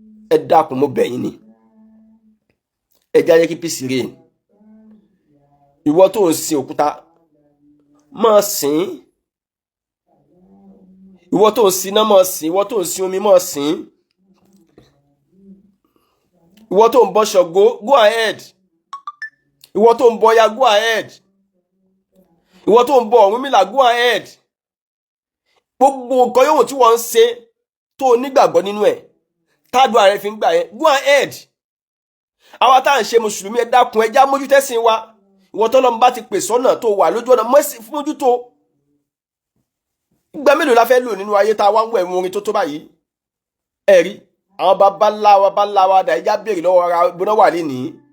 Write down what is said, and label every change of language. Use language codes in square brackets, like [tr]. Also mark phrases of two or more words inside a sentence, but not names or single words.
[yo] Ẹ dákun, mo bẹ̀ yín ni. Ẹ já jẹ́ kí [en] peace reign. [yo] Ìwọ tó ń sin òkúta, máa sìn. Ìwọ tó ń sin iná, máa sìn. Ìwọ tó ń sin omi, máa sìn. Ìwọ tó ń bọ Ṣàngó, [en] go ahead. [yo] Ìwọ tó ń bọ Ọya, [en] go ahead. [yo] Ìwọ tó ń bọ Ọ̀rúnmìlà, [en] go ahead. [yo] Gbogbo nǹkan yòówù tí wọ́n ń ṣe tó o nígbàgbọ́ nínú ẹ̀, tádùá rẹ fi ń gbà yẹn, [en] go ahead. [yo] Àwa tá à ń ṣe Mùsùlùmí, ẹ dákun, ẹ já mójútẹ́sìn wa. Ìwọ tọ́lọ́run bá ti pè sọ́nà tó wà lójú ọ̀nà, mọ́sí-, mójútó. Ìgbà mélòó la fẹ́ lò nínú ayé tá a wá ń wẹ̀ mú orin tó tó báyìí? Ẹ rí, àwọn baba ńlá wa, baba ńlá wa dà, ẹ já béèrè lọ́wọ́ ara, ibo náà wà lénìí?